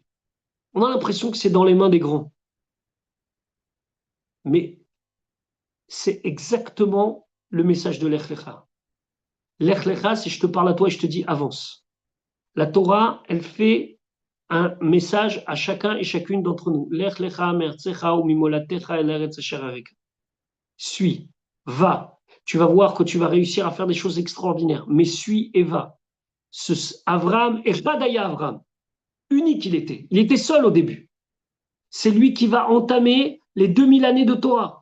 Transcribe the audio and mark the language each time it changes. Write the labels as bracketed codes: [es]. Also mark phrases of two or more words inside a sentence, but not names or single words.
[fr] On a l'impression que c'est dans les mains des grands. Mais c'est exactement le message de l'Ech Lecha. L'Ech Lecha, c'est je te parle à toi et je te dis avance. La Torah, elle fait un message à chacun et chacune d'entre nous. [he] לך לך מארצך וממולדתך אל ארץ אשר אראך. [fr] Suis, va. Tu vas voir que tu vas réussir à faire des choses extraordinaires. Mais suis et va. Abraham, Echadaya Abraham, unique il était. Il était seul au début. C'est lui qui va entamer les 2000 années de Torah.